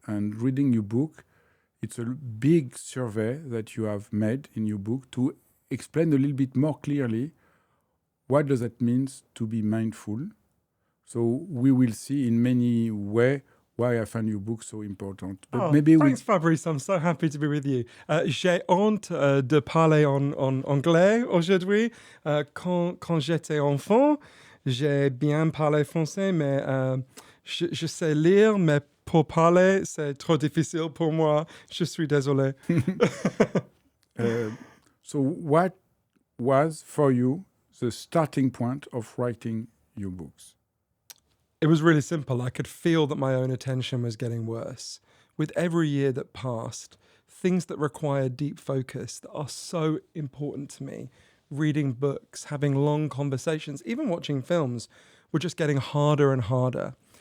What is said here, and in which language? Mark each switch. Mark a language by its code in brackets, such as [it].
[en] And reading your book, it's a big survey that you have made in your book to explain a little bit more clearly what does it mean to be mindful. So we will see in many ways why I find your book so important. But Thanks, Fabrice. I'm so happy to be with you. [fr] J'ai honte de parler en anglais aujourd'hui. Quand j'étais enfant, j'ai bien parlé français, mais je sais lire, mais pour parler, c'est trop difficile pour moi. Je suis désolé. [en] So what was for you the starting point of writing your books? It was really simple. I could feel that my own attention was getting worse. With every year that passed, things that require deep focus that are so important to me, reading books, having long conversations, even watching films, were just getting harder and harder.